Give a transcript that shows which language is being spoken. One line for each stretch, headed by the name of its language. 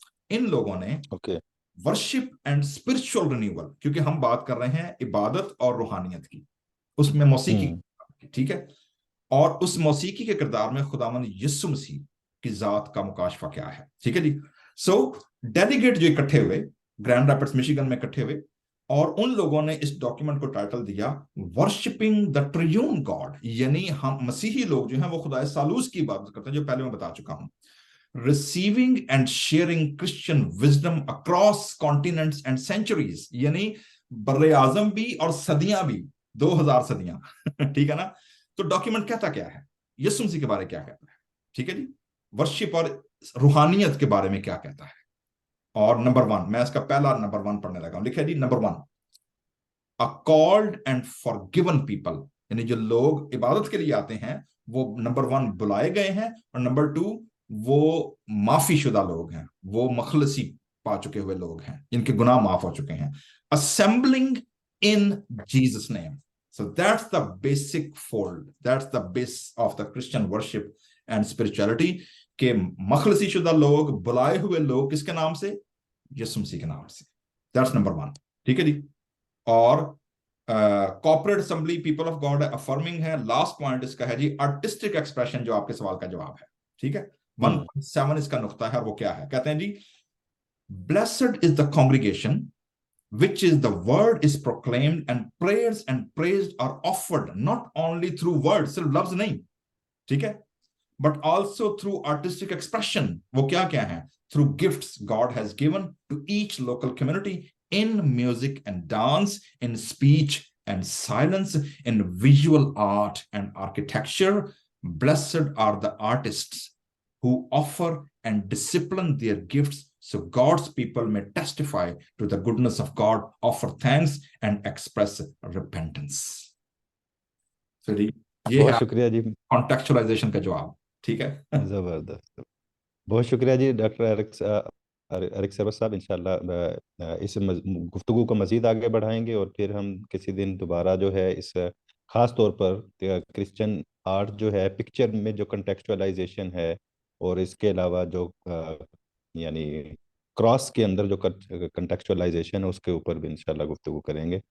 Urdu: ان لوگوں نے worship and spiritual renewal, کیونکہ ہم بات کر رہے ہیں عبادت اور روحانیت کی، اس میں موسیقی ٹھیک ہے، اور اس موسیقی کے کردار میں خداوند یسوع مسیح کی ذات کا مکاشفہ کیا ہے. ٹھیک ہے جی. سو ڈیلیگیٹ جو اکٹھے ہوئے گرینڈ ریپڈس میشیگن میں اکٹھے ہوئے، اور ان لوگوں نے اس ڈاکیومنٹ کو ٹائٹل دیا ورشپنگ دا ٹریون گاڈ. یعنی ہم مسیحی لوگ جو ہیں وہ خدا ثالوث کی عبادت کرتے ہیں، جو پہلے میں بتا چکا ہوں.
English: receiving and sharing Christian wisdom across continents and centuries،
Urdu: یعنی بر اعظم بھی اور صدیاں بھی، 2000 صدیاں. ٹھیک ہے نا. تو ڈاکیومنٹ کہتا کیا ہے؟ یسوع مسیح کے بارے کیا کہتا ہے؟ ٹھیک ہے جی. ورشپ اور روحانیت کے بارے میں کیا کہتا ہے؟ اور نمبر 1 میں اس کا پہلا نمبر 1 پڑھنے لگا ہوں. لکھا جی number 1،
English: a called and forgiven people،
Urdu: یعنی جو لوگ عبادت کے لیے آتے ہیں وہ نمبر 1 بلائے گئے ہیں، اور نمبر 2 وہ معافی شدہ لوگ ہیں، وہ مخلصی پا چکے ہوئے لوگ ہیں، جن کے گناہ معاف ہو چکے ہیں.
English: assembling in Jesus name. So that's the basic fold, that's the base of the Christian worship and spirituality،
Urdu: کہ مخلصی شدہ لوگ، بلائے ہوئے لوگ کس کے نام سے؟
English: یسوع مسیح کے نام سے. That's number 1.
Urdu: ٹھیک ہے جی.
English: اور corporate assembly people of God affirming ہے.
Urdu: لاسٹ پوائنٹ اس کا ہے جی
English: artistic expression،
Urdu: جو آپ کے سوال کا جواب ہے. ٹھیک ہے.
English: 1.7 اس کا نقطہ ہے، وہ کیا ہے؟ کہتے ہیں جی blessed is the congregation which is the word is proclaimed and prayers and praised are offered not only through words،
Urdu: صرف لفظ نہیں، ٹھیک ہے،
English: but also through artistic expression.
Urdu: وہ کیا کیا ہے؟
English: through gifts God has given to each local community in music and dance, in speech and silence, in visual art and architecture. Blessed are the artists who offer and discipline their gifts so God's people may testify to the goodness of God, offer thanks and express repentance. So یہ
Urdu: بہت شکریہ جی، contextualization کا جواب. ٹھیک ہے. زبردست. بہت شکریہ جی ڈاکٹر ایرک سرور صاحب. انشاءاللہ اس گفتگو کو مزید آگے بڑھائیں گے، اور پھر ہم کسی دن دوبارہ جو ہے اس خاص طور پر کرسچن آرٹ جو ہے پکچر میں جو کنٹیکسچوائلائزیشن ہے، اور اس کے علاوہ جو یعنی کراس کے اندر جو کنٹیکسچوائلائزیشن ہے اس کے اوپر بھی انشاءاللہ گفتگو کریں گے.